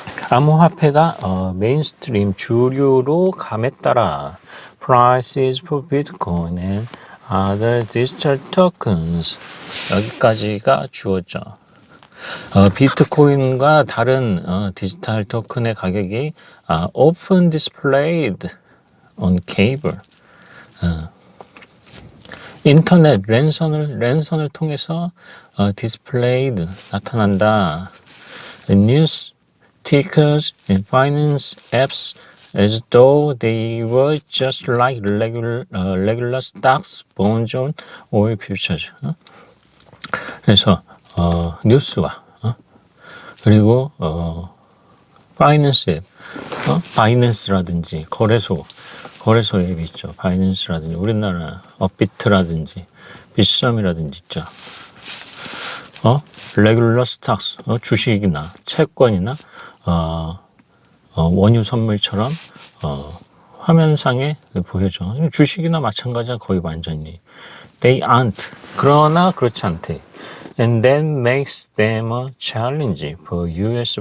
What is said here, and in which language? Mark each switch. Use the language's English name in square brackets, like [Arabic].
[Korean] 암호화폐가 메인스트림 주류로 감에 따라 [English] prices for Bitcoin and other digital tokens. [Korean] 여기까지가 주어져. 비트코인과 다른 디지털 토큰의 가격이 [English] often displayed on cable. [Korean] 인터넷 랜선을 통해서 displayed 나타난다. [English] News tickers and finance apps as though they were just like regular stocks, bonds, or futures. [Korean] 그래서 뉴스와 그리고 파이낸스 앱, 바이낸스라든지 거래소 앱이 있죠. 바이낸스라든지 우리나라 업비트라든지 비썸이라든지 있죠. 레귤러 스탁스, 주식이나 채권이나 원유 선물처럼 화면상에 보여줘. 주식이나 마찬가지야. 거의 완전히. [English] They aren't. [Korean] 그러나 그렇지 않대. [English] And that makes them a challenge for U.S.